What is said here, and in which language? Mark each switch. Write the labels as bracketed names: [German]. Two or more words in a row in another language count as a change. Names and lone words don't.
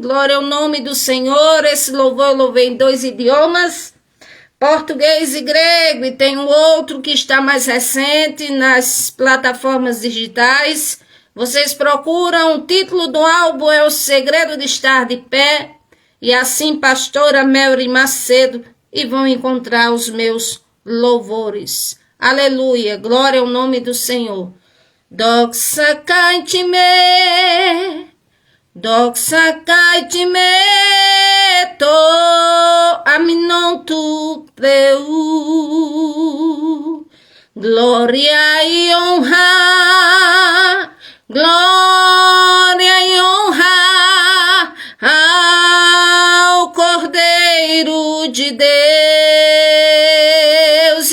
[Portuguese] Glória ao nome do Senhor. Esse louvor eu louvei em 2 idiomas, português e grego, e tem um outro que está mais recente nas plataformas digitais. Vocês procuram, o título do álbum é O Segredo de Estar de Pé, e assim Pastora Melry Macedo, e vão encontrar os meus louvores. Aleluia, glória ao nome do Senhor. [Greek] Δόξα και τιμή, δόξα και τιμή, το αμνόν του Θεού, [Portuguese] glória e honra, glória e honra ao Cordeiro de Deus.